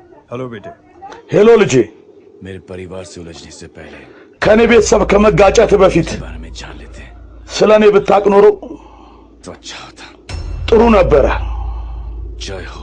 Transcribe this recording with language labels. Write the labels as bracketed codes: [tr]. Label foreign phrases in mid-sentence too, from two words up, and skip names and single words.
[hi] हेलो बेटे। [am] ሄሎ ልጄ [hi] मेरे परिवार से उलझने से पहले [am] ከኔ ቤተሰብ ከመጋጨት በፊት [hi] बारे में जान लेते [am] ስለኔ ብታቅ ኖሮ [hi] तो अच्छा होता। [am] ጥሩ ነበረ [hi] जय हो।